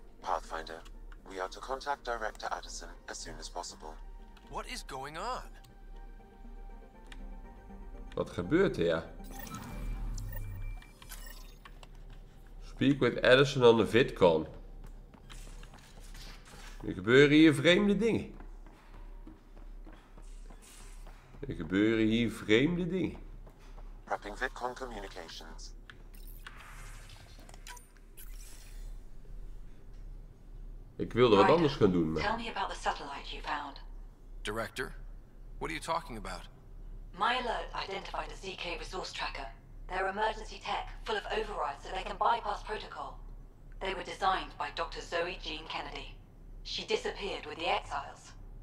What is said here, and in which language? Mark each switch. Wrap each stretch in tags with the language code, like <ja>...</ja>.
<en>Pathfinder, we are to contact Director Addison as soon as possible. What is going on?</en> <nl>Wat gebeurt er, ja?</nl> <en>Speak with Addison on the VidCon.</en> <nl>Er gebeuren hier vreemde dingen. Er gebeuren hier vreemde dingen.</nl> <en>Prepping VidCon communications.</en> <nl>Ik wilde wat anders gaan doen, maar...</nl> <en>Tell me about the satellite you found. Director? What are you talking about? My alert identified a ZK resource tracker. They're emergency tech, full of overrides so they can bypass protocol. They were designed by Dr. Zoe Jean Kennedy. She disappeared with the Exiles.</en>